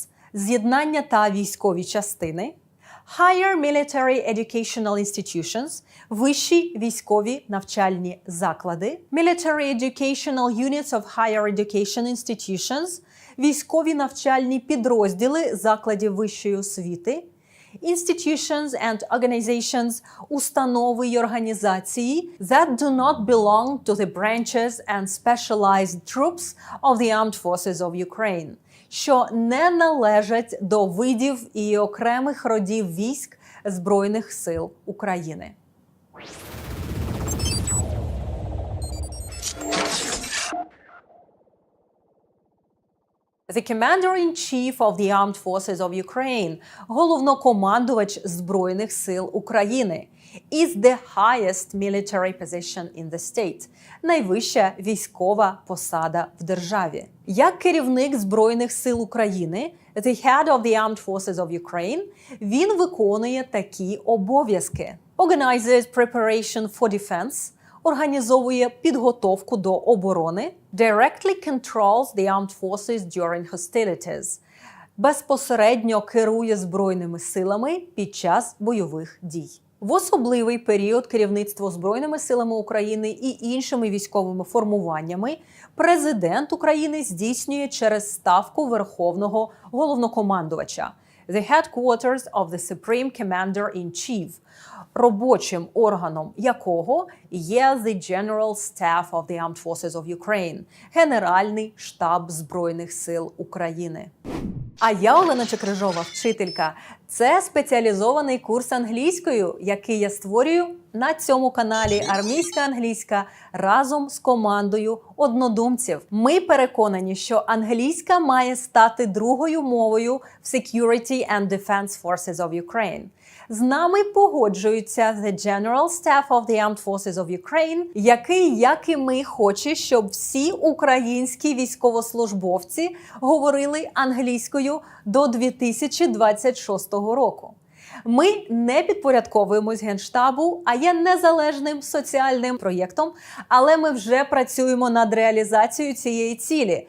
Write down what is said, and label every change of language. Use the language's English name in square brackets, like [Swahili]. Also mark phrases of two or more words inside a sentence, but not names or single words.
[Ukrainian] – з'єднання та військові частини, [English] Higher Military Educational Institutions – [Ukrainian] вищі військові навчальні заклади, [English] Military Educational Units of Higher Education Institutions – [Ukrainian] військові навчальні підрозділи закладів вищої освіти, [English] Institutions and organizations – [Ukrainian] установи й організації [English] that do not belong to the branches and specialized troops of the Armed Forces of Ukraine, [Ukrainian] що не належать до видів і окремих родів військ Збройних сил України. [English] The Commander-in-Chief of the Armed Forces of Ukraine – [Ukrainian] головнокомандувач Збройних сил України [English] is the highest military position in the state – [Ukrainian] найвища військова посада в державі. Як керівник Збройних сил України, [English] the head of the Armed Forces of Ukraine, [Ukrainian] він виконує такі обов'язки. [English] Organizes preparation for defense – [Ukrainian] організовує підготовку до оборони, [English] directly controls the armed forces during hostilities, [Ukrainian] безпосередньо керує Збройними силами під час бойових дій. В особливий період керівництво Збройними силами України і іншими військовими формуваннями президент України здійснює через ставку Верховного Головнокомандувача, [English] the headquarters of the Supreme Commander-in-Chief, [Ukrainian] робочим органом якого є the General Staff of the Armed Forces of Ukraine – Генеральний штаб Збройних сил України. А я, Олена Чекрижова, вчителька. Це спеціалізований курс англійською, який я створюю на цьому каналі Армійська англійська разом з командою однодумців. Ми переконані, що англійська має стати другою мовою в Security and Defense Forces of Ukraine. З нами погоджується The General Staff of the Armed Forces of Ukraine, який, як і ми, хоче, щоб всі українські військовослужбовці говорили англійською до 2026 року. Ми не підпорядковуємось Генштабу, а є незалежним соціальним проєктом, але ми вже працюємо над реалізацією цієї цілі.